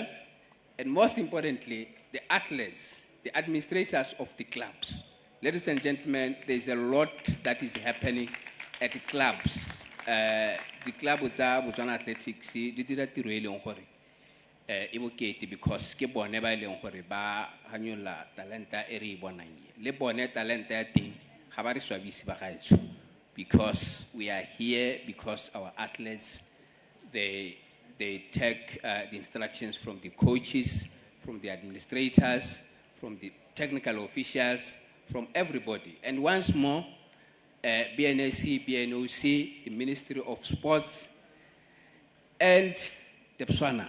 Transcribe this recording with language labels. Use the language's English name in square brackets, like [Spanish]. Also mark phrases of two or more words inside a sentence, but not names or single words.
[English] And most importantly, the athletes, the administrators of the clubs. Ladies and gentlemen, there's a lot that is happening at the clubs. The club of Botswana Athletics, they did that really because [Tswana] ke bone ba ileng gore ba hanyola talenta e re bonang le bone talenta ya teng ga ba re swabisi ba gaetso, [English] because we are here because our athletes they take the instructions from the coaches, from the administrators, from the technical officials, from everybody. And once more, BNSC, BNOC, the Ministry of Sports, and the Botswana.